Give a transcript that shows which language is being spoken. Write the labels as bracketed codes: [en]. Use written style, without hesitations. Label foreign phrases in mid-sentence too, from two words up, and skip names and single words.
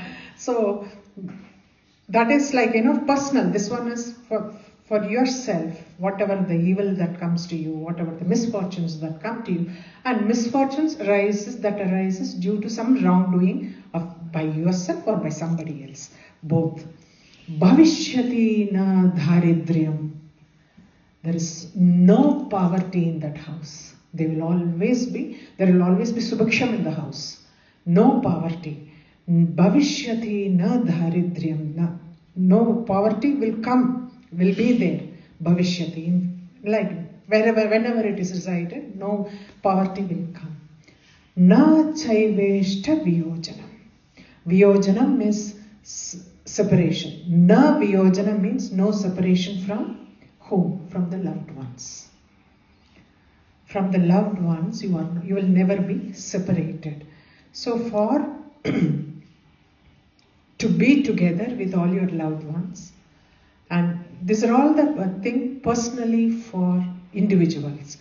[en] So that is like, personal. This one is for yourself, whatever the evil that comes to you, whatever the misfortunes that come to you. And misfortunes arises due to some wrongdoing by yourself or by somebody else. Both. [sa] Bhavishyati na dharidryam. [en] There is no poverty in that house. There will always be subhaksham in the house. No poverty. [sa] Bhavishyati na dharidryam. [en] No poverty will be there. Bhavishyati. Like whenever it is recited, no poverty will come. [sa] Na chaiveshta viyojanam. [en] Viyojanam is separation. [sa] Na viyojanam [en] means no separation from whom? From the loved ones. From the loved ones, you will never be separated. So for to be together with all your loved ones, and these are all the thing personally for individuals.